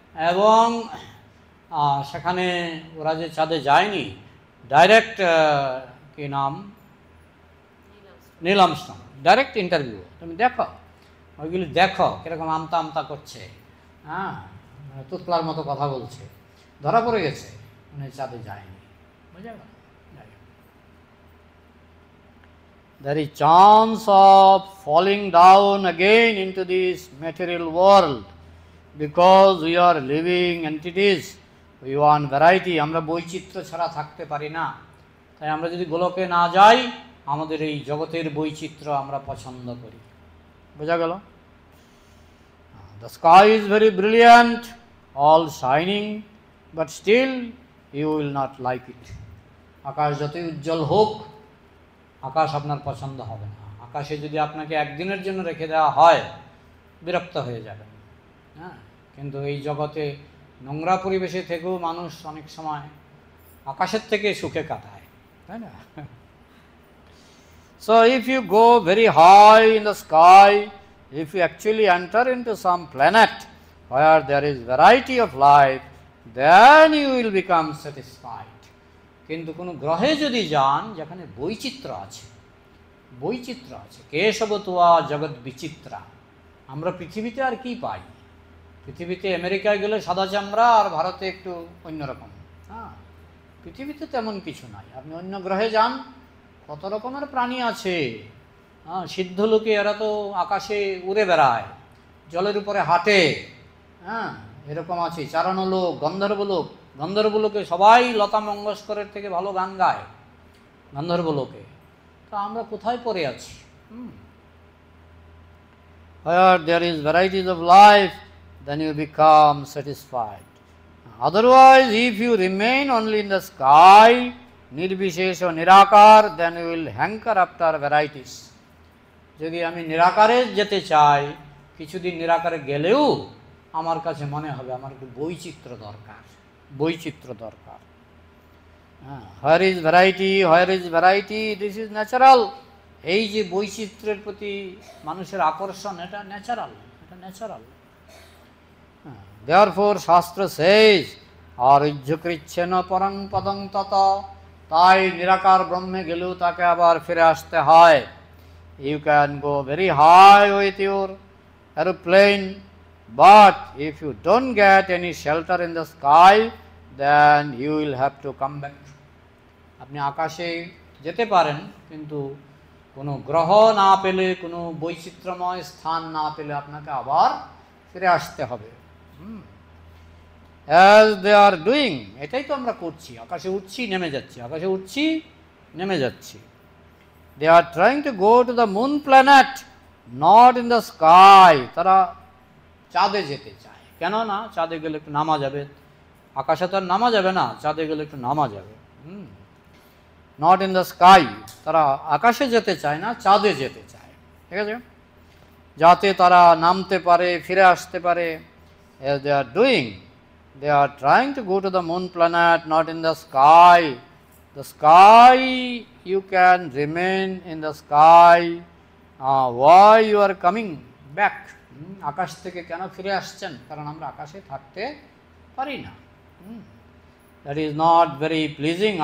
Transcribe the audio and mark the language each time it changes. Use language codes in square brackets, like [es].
[bn] এবং সেখানে ওরা যে চাঁদে যায়নি, ডাইরেক্ট কি নাম, নীল আর্মস্ট্রং, ডাইরেক্ট ইন্টারভিউ। তুমি দেখো, ওইগুলি দেখো কীরকম আমতা করছে। হ্যাঁ, তুতলার মতো কথা বলছে, ধরা পড়ে গেছে, মানে চাঁদে যায়নি, বুঝা গেল। [en] There is chance of falling down again into this material world because we are living entities, we want variety. [bn] আমরা বৈচিত্র্য ছাড়া থাকতে পারি না, তাই আমরা যদি গোলকে না যাই, আমাদের এই জগতের বৈচিত্র্য আমরা পছন্দ করি। বোঝা গেল? [en] The sky is very brilliant, all shining, but still you will not like it. [bn] আকাশ যতই উজ্জ্বল হোক, আকাশ আপনার পছন্দ হবে না। আকাশে যদি আপনাকে একদিনের জন্য রেখে দেওয়া হয়, বিরক্ত হয়ে যাবেন। হ্যাঁ, কিন্তু এই জগতে নোংরা পরিবেশে থেকেও মানুষ অনেক সময় আকাশের থেকে সুখে কাটায়, তাই না? [en] So if you go very high in the sky, if you actually enter into some planet where there is variety of life, then you will become satisfied. [bn] কিন্তু কোনো গ্রহে যদি যান যেখানে বৈচিত্র্য আছে, বৈচিত্র্য আছে, কেশবতুয়া জগৎ বিচিত্রা। আমরা পৃথিবীতে আর কি পাই? পৃথিবীতে আমেরিকায় গেলে সাদা চামড়া, আর ভারতে একটু অন্যরকম। হ্যাঁ, পৃথিবীতে তেমন কিছু নাই। আপনি অন্য গ্রহে যান, কত রকমের প্রাণী আছে। হ্যাঁ, সিদ্ধ লোকে এরা তো আকাশে উড়ে বেড়ায়, জলের উপরে হাঁটে। হ্যাঁ, এরকম আছে। চারানো লোক, গন্ধর্ব লোক, গন্ধর্ব লোকে সবাই লতা মঙ্গেশকরের থেকে ভালো গান গায় গন্ধর্ব লোকে। তা আমরা কোথায় পড়ে আছি? [en] Where there is varieties of life, then you become satisfied. Otherwise, if you remain only in the sky, nirbishesha nirakar, then you will hanker after varieties. [bn] যদি আমি নিরাকারে যেতে চাই, কিছুদিন নিরাকারে গেলেও আমার কাছে মনে হবে আমার একটু বৈচিত্র্য দরকার, বৈচিত্র্য দরকার। [en] Where is variety, where is variety, this is natural. [bn] এই যে বৈচিত্র্যের প্রতি মানুষের আকর্ষণ, এটা ন্যাচারাল, এটা ন্যাচারাল। [en] Therefore Shastra says, [sa] আরুহ্যকৃচ্ছেন পরং পদং তত, [bn] তাই নিরাকার ব্রহ্মে গেলেও তাকে আবার ফিরে আসতে হয়। [en] You can go very high with your aeroplane, but if you don't get any shelter in the sky, then you will have to come back. [bn] আপনি আকাশে যেতে পারেন, কিন্তু কোনো গ্রহ না পেলে, কোনো বৈচিত্র্যময় স্থান না পেলে আপনাকে আবার ফিরে আসতে হবে। [en] As they are doing, [bn] এটাই তো আমরা করছি। আকাশে উঠছি, নেমে যাচ্ছি, আকাশে উঠছি, নেমে যাচ্ছি। [en] They are trying to go to the moon planet, not in the sky. [bn] তারা চাঁদে যেতে চায়। কেন না? চাঁদে গেলে একটু নামা যাবে। আকাশে তো আর নামা যাবে না, চাঁদে গেলে একটু নামা যাবে। [en] not in the sky, [bn] তারা আকাশে যেতে চায় না, চাঁদে যেতে চায়। ঠিক আছে, যাতে তারা নামতে পারে, ফিরে আসতে পারে। [en] As they are doing, they are trying to go to the moon planet, not in the sky. The sky, you can remain in the sky. Why you are coming back? [bn] আকাশ থেকে কেন ফিরে আসছেন? কারণ আমরা আকাশে থাকতে পারি না। [en] That is not very pleasing.